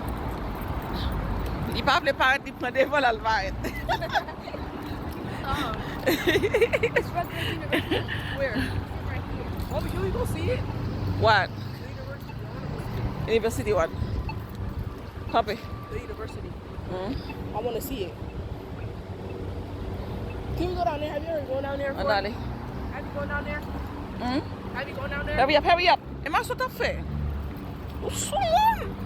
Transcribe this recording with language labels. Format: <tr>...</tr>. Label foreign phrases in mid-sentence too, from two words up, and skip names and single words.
<en>Di pa ple paret, di pren devol al varet. It's right there, university. Where? Right here. Homie, you ain't gonna see it. What? The university. University what? Papi. The university. Hmm? I want to see it. Can we go down there? Have you ever gone down there? before? Andale. Have you gone down there? Hmm? Have you gone down there? Hurry up, hurry up. E mas sou ta fe? O som!</en>